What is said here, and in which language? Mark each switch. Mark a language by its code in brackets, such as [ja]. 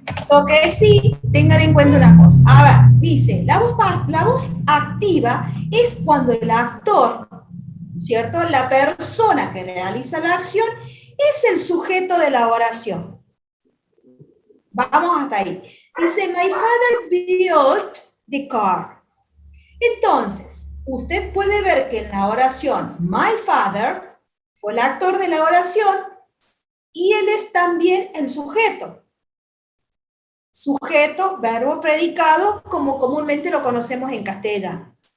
[es] Lo que sí, tengan en cuenta una cosa. A ver, dice, la voz activa es cuando el actor, ¿cierto? La persona que realiza la acción es el sujeto de la oración. Vamos hasta ahí. Dice, [en] my father built the car. [es] Entonces, usted puede ver que en la oración, [en] my father [es] fue el actor de la oración y él es también el sujeto. Sujeto, verbo, predicado, como comúnmente lo conocemos en castellano.